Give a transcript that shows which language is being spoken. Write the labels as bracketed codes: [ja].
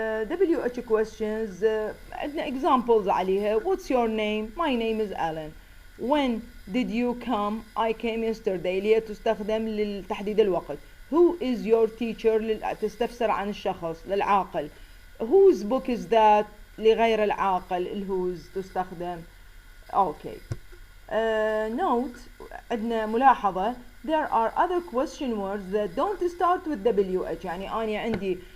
[en] WH questions عندنا examples عليها. what's your name? my name is Alan. when did you come? I came yesterday، [ar] اللي هي تستخدم لتحديد الوقت. [en] who is your teacher؟ [ar] تستفسر عن الشخص للعاقل. [en] whose book is that؟ [ar] لغير العاقل [en] whose تستخدم. okay. note [ar] عندنا ملاحظة [en] there are other question words that don't start with WH. [ar] يعني أنا عندي